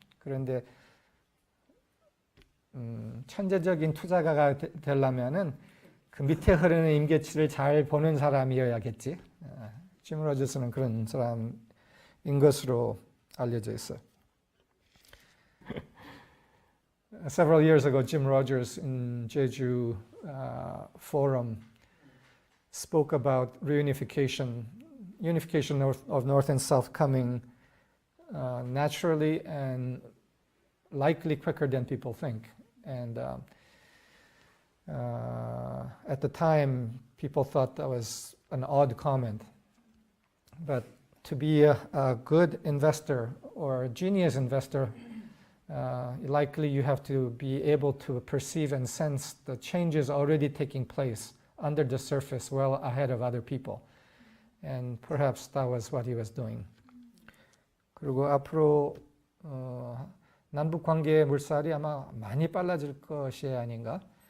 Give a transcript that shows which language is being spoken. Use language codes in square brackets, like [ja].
[ko] 그런데 천재적인 투자가가 되려면은 그 밑에 흐르는 임계치를 잘 보는 사람이어야겠지. 짐 로저스는 그런 사람인 것으로 알려져 있어요. [en] Several years ago, Jim Rogers in Jeju Forum spoke about unification of North and South coming naturally and likely quicker than people think. And at the time, people thought that was an odd comment. But to be a good investor or a genius investor, likely you have to be able to perceive and sense the changes already taking place under the surface well ahead of other people. And perhaps that was what he was doing. [ko] 그리고 앞으로 남북 관계의 물살이 아마 많이 빨라질 것이 아닌가.